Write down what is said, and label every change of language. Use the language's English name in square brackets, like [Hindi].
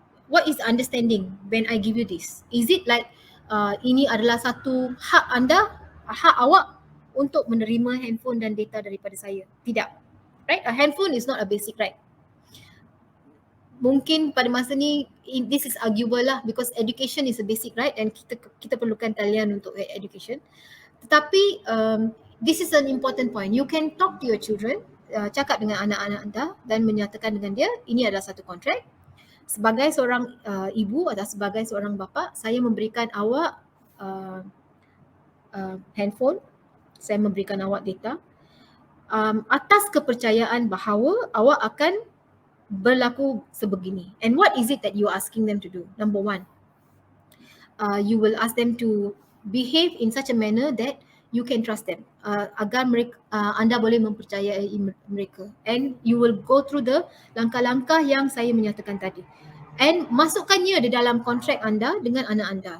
[English] What is understanding when I give you this? Is it like [Malay] ini adalah satu hak anda, hak awak untuk menerima handphone dan data daripada saya? Tidak. [English] Right? A handphone is not a basic right. [Malay] Mungkin pada masa ni [English] this is arguable lah because education is a basic right and [Malay] kita perlukan talian untuk [English] education. Tetapi this is an important point. You can talk to your children, [Malay] cakap dengan anak-anak anda dan menyatakan dengan dia ini adalah satu kontrak. Sebagai seorang ibu atau sebagai seorang bapa, saya memberikan awak handphone saya memberikan awak data atas kepercayaan bahawa awak akan berlaku sebegini. [English] And what is it that you are asking them to do? Number one, you will ask them to behave in such a manner that you can trust them, [Malay] agar mereka, anda boleh mempercayai mereka, [English] and you will go through the [Malay] langkah-langkah yang saya menyatakan tadi, [English] and [Malay] masukkannya di dalam kontrak anda dengan anak anda.